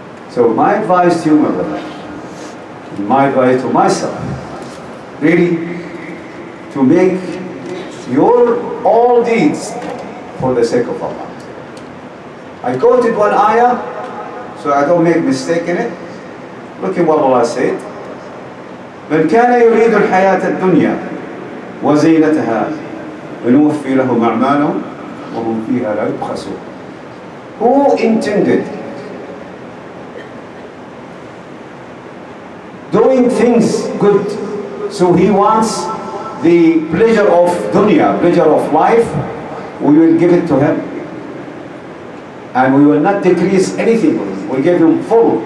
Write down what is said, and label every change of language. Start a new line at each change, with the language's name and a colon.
English: So my advice to you, my brother, my advice to myself, really to make your all deeds for the sake of Allah. I quoted one ayah, so I don't make mistake in it. Look at what Allah said.
Arabic: من كان يريد الحياة الدنيا وزينتها ونوفي لهم أعمالهم وهم فيها لا يبخسون.
English: Who intended doing things good, so he wants the pleasure of dunya, pleasure of life, we will give it to him. And we will not decrease anything. We'll give him full.